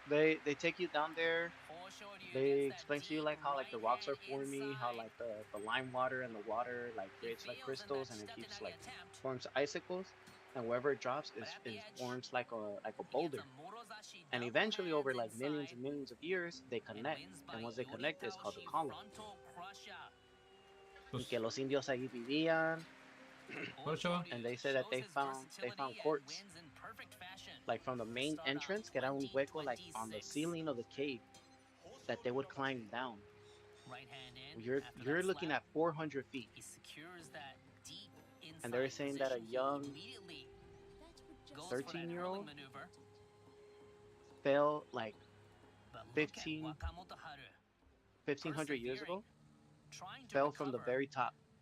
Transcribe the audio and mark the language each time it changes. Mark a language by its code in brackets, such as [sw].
[en] They take you down there. They explain to you like how like the rocks are forming, how like the lime water and the water like creates like crystals and it keeps like forms icicles, and wherever it drops it forms like a boulder. And eventually over like millions and millions of years they connect, and once they connect it's called a column. [es] Y que los indios ahí vivían. [en] And they said that they found quartz like from the main entrance, [es] que era un hueco [en] like on the ceiling of the cave that they would climb down. You're looking at 400 feet. And they're saying that a young 13-year-old fell like 1500 years ago, fell from the very top.